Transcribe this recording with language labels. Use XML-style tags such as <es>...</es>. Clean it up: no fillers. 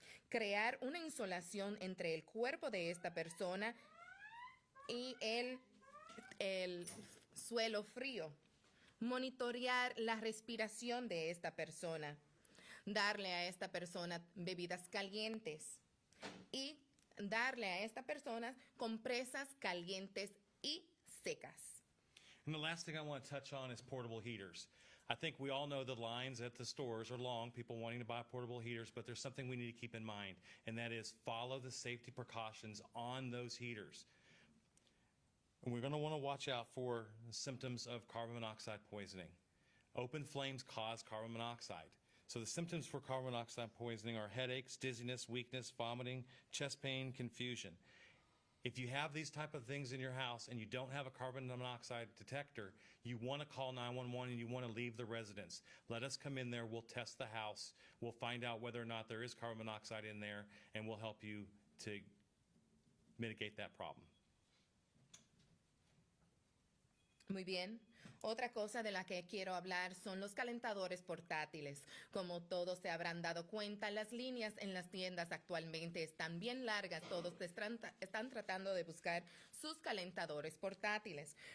<es>Crear una insolación entre el cuerpo de esta persona y el suelo frío. Monitorear la respiración de esta persona. Darle a esta persona bebidas calientes. Y darle a esta persona compresas calientes y secas.</es> <en>And the last thing I want to touch on is portable heaters. I think we all know the lines at the stores are long, people wanting to buy portable heaters, but there's something we need to keep in mind, and that is follow the safety precautions on those heaters. And we're going to want to watch out for symptoms of carbon monoxide poisoning. Open flames cause carbon monoxide. So the symptoms for carbon monoxide poisoning are headaches, dizziness, weakness, vomiting, chest pain, confusion. If you have these type of things in your house and you don't have a carbon monoxide detector, you want to call 911 and you want to leave the residence. Let us come in there, we'll test the house, we'll find out whether or not there is carbon monoxide in there, and we'll help you to mitigate that problem.</en> <es>Muy bien. Otra cosa de la que quiero hablar son los calentadores portátiles. Como todos se habrán dado cuenta, las líneas en las tiendas actualmente están bien largas. Todos están tratando de buscar sus calentadores portátiles.</es>